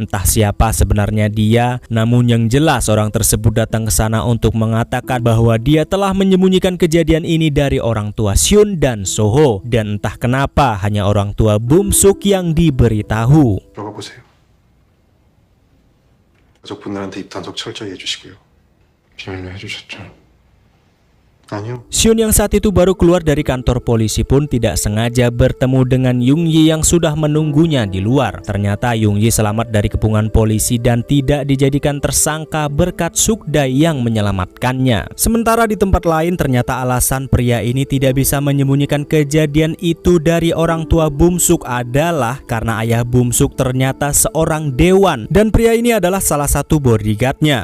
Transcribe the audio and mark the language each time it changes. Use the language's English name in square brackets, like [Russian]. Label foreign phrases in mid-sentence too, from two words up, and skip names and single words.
[Indonesian] Entah siapa sebenarnya dia, namun yang jelas orang tersebut datang ke sana untuk mengatakan bahwa dia telah menyembunyikan kejadian ini dari orang tua Seon dan Soho. Dan entah kenapa hanya orang tua Bum-suk yang diberitahu. [Korean] 들어가 보세요. 가족분들한테 입단속 철저히 해주시고요. 비밀로 해주셨죠? 아니요. [Indonesian] Syun yang saat itu baru keluar dari kantor polisi pun tidak sengaja bertemu dengan Yung Yi yang sudah menunggunya di luar. Ternyata Yung Yi selamat dari kepungan polisi dan tidak dijadikan tersangka berkat Sukdae yang menyelamatkannya. Sementara di tempat lain ternyata alasan pria ini tidak bisa menyembunyikan kejadian itu dari orang tua Bum-suk adalah karena ayah Bum-suk ternyata seorang dewan dan pria ini adalah salah satu bodyguardnya.